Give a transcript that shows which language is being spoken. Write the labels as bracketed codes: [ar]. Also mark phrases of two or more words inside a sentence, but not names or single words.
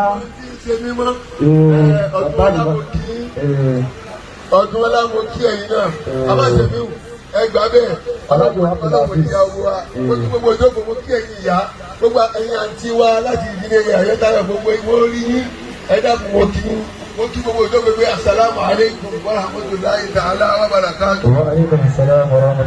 [yo] Ṣe mímọ́. Ọdún ọlá mo kí ẹ̀yin náà. Bàbá Sẹ̀míù ẹgbàá bẹ́ẹ̀. Ọlọ́run ìyá owó wa. Mo kí gbogbo ìjókòó mo kí ẹ̀yin ìyá. Gbogbo ẹ̀yin àǹtí wa láti ìdílé Àyẹ́tàrà gbogbo ìwọ́n rí yín. Ẹ dákun mo kí gbogbo ìjókòó pé [ar] السلام عليكم ورحمة الله تعالى وبركاته. وعليكم السلام ورحمة الله.